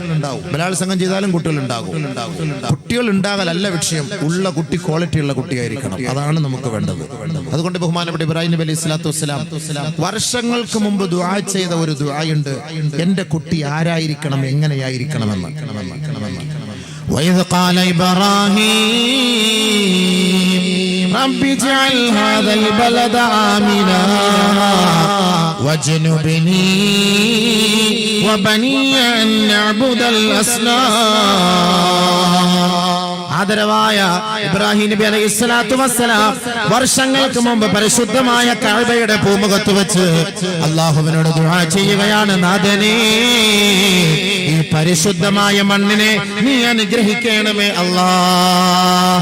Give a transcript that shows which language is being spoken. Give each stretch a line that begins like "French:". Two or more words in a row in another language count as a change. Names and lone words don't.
Malayalam: ബലാത്സംഗം ചെയ്താലും കുട്ടികൾ ഉണ്ടാകും. കുട്ടികൾ ഉണ്ടാകലല്ല വിഷയം, ഉള്ള കുട്ടി ക്വാളിറ്റി ഉള്ള കുട്ടിയായിരിക്കണം. അതാണ് നമുക്ക് വേണ്ടത്. അതുകൊണ്ട് ബഹുമാനപ്പെട്ട ഇബ്രാഹിം നബി
Arabic: عليه الصلاة والسلام
Malayalam: വർഷങ്ങൾക്ക് മുമ്പ് ദുആ ചെയ്ത ഒരു ദുആയുണ്ട്. എന്റെ കുട്ടി ആരായിരിക്കണം, എങ്ങനെയായിരിക്കണമെന്ന്.
Arabic: وإذ قال إبراهيم رب اجعل هذا البلد آمنا واجنبني وبني أن نعبد الأصنام.
Malayalam: ആദരവായ ഇബ്രാഹിം നബി
Arabic: عليه الصلاة والسلام
Malayalam: വർഷങ്ങൾക്ക് മുമ്പ് പരിശുദ്ധമായ കഅബയുടെ പൂമുഖത്ത് വെച്ച് അല്ലാഹുവിനോട് ദുആ ചെയ്യുകയാണ്. നാഥനേ, ഈ പരിശുദ്ധമായ മണ്ണിനെ നീ അനുഗ്രഹിക്കണമേ അല്ലാഹ്.